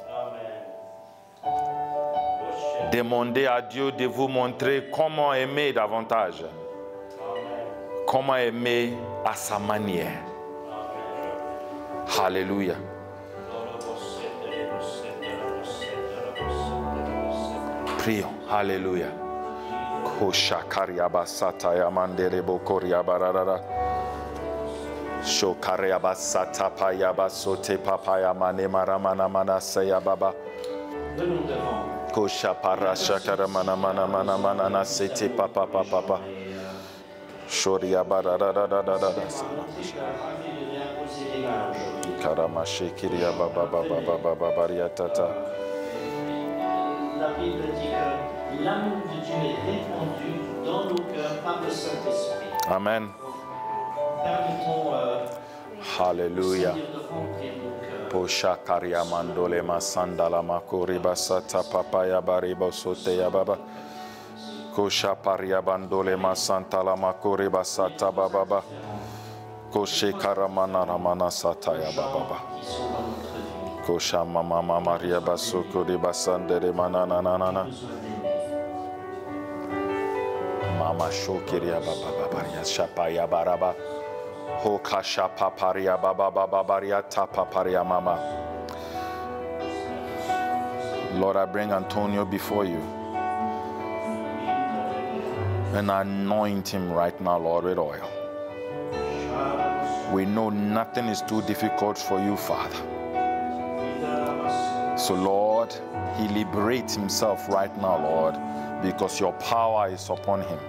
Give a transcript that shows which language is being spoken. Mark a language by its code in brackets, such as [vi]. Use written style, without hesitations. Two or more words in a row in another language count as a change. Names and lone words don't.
[fr] Demandez à Dieu de vous montrer comment aimer davantage. Comment aimer à sa manière. Alléluia. Prions. Alléluia. Koshakariaba sataya manderebo koriabarara. Shokariaba satapayaba sote papaya manemaramana manasaya baba. Koshapara shakaramana mana mana mana na sete papa papa. Shoriabarara. Karamashikiria baba baba baba bariatata. La Bible dit que l'amour de Dieu est répandu dans nos cœurs par le Saint-Esprit. Amen. Permettons Alléluia. de remplir nos cœurs. Posha karia mandole masandala makori basata papaya baribo sote ya baba. Kosha paria bandole masantala makori basata baba. Koshe karamana ramana sata ya baba. Qui sont dans notre vie. Kosha mama maria basukuri basandere manana nana. Mama shokiria baba baria shapaya baraba. Hokasha paparia baba baba baria tapaparia mama. [en] Lord, I bring Antonio before you. And I anoint him right now, Lord, with oil. We know nothing is too difficult for you, Father. So, Lord, he liberates himself right now, Lord, because your power is upon him.